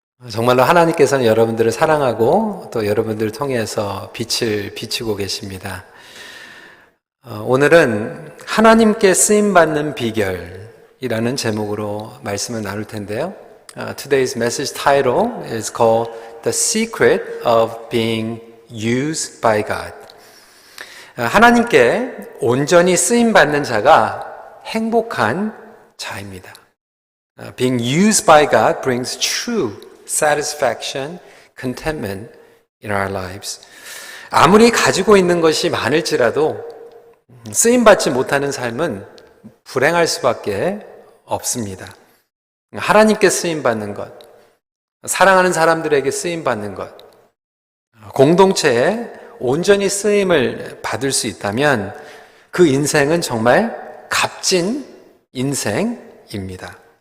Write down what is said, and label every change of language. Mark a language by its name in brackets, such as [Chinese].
[Korean] 정말로 하나님께서는 여러분들을 사랑하고 또 여러분들을 통해서 빛을 비추고 계십니다. 오늘은 하나님께 쓰임받는 비결이라는 제목으로 말씀을 나눌 텐데요. [English] Today's message title is called The Secret of Being Used by God. [Korean] 하나님께 온전히 쓰임받는 자가 행복한 자입니다. [English] Being used by God brings true satisfaction, contentment in our lives. [Korean] 아무리 가지고 있는 것이 많을지라도 쓰임받지 못하는 삶은 불행할 수밖에 없습니다. 하나님께 쓰임받는 것, 사랑하는 사람들에게 쓰임받는 것, 공동체에 온전히 쓰임을 받을 수 있다면 그 인생은 정말 값진 인생입니다.